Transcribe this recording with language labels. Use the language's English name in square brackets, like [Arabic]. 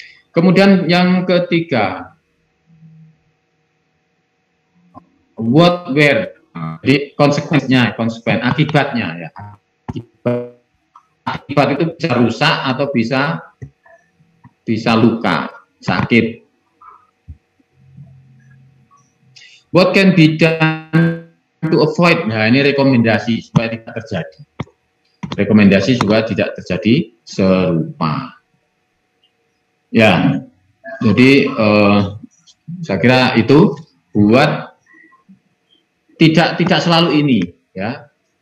[Indonesian] Kemudian yang ketiga, [English] what were, [Indonesian] jadi konsekuensinya, akibatnya ya. Akibat itu bisa rusak atau bisa luka, sakit. [English] What can be done to avoid? [Indonesian] Nah, ini rekomendasi supaya tidak terjadi. Rekomendasi supaya tidak terjadi serupa. Ya, Jadi saya kira itu buat tidak selalu ini ya.